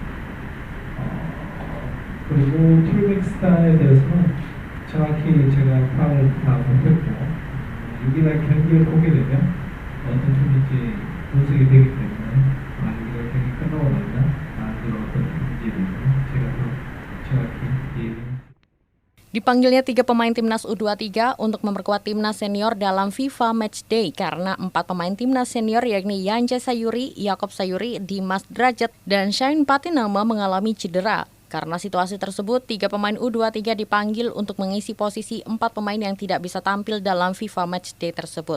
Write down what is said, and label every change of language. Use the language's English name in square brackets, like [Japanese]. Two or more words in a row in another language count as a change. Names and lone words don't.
[Korean] 그리고 툴믹스탄에 대해서는 정확히 제가 파악을 다 못했고 6일날 경기를 보게 되면 어떤 팀인지 분석이 되기 때문에 6일날 경기 끝나고 나면 나한테는 어떤 팀인지에 대해서 제가 더 정확히 [Indonesian] Dipanggilnya 3 pemain timnas U23 untuk memperkuat timnas senior dalam FIFA Matchday karena 4 pemain timnas senior yakni Yance Sayuri, Yakob Sayuri, Dimas Drajat, dan Shine Patinama mengalami cedera. Karena situasi tersebut, 3 pemain U23 dipanggil untuk mengisi posisi 4 pemain yang tidak bisa tampil dalam FIFA Matchday tersebut.